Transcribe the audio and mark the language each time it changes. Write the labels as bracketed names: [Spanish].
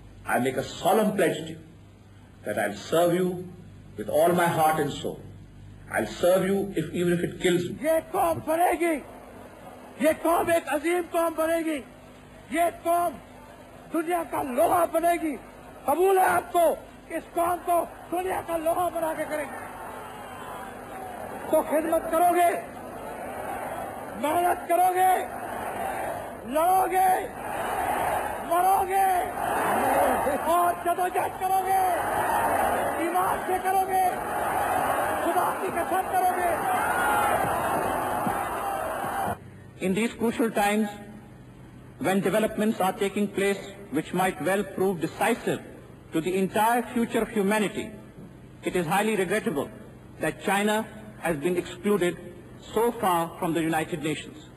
[English] I make a solemn pledge to you that I'll serve you with all my heart and soul. I'll serve you even if it kills me. [Urdu] یہ قوم بنے گی، یہ قوم ایک عظیم قوم بنے گی، یہ قوم دنیا کا لوہا بنے گی. قبول ہے آپ کو؟ اس قوم کو دنیا کا لوہا بنا کے کریں گے. تو خدمت کرو گے، محنت کرو گے، لڑو گے، مرو گے اور جدوجہد کرو گے، ایمان سے کرو گے، خدا کی قسم کرو گے. [English] In these crucial times, when developments are taking place which might well prove decisive to the entire future of humanity, it is highly regrettable that China has been excluded so far from the United Nations.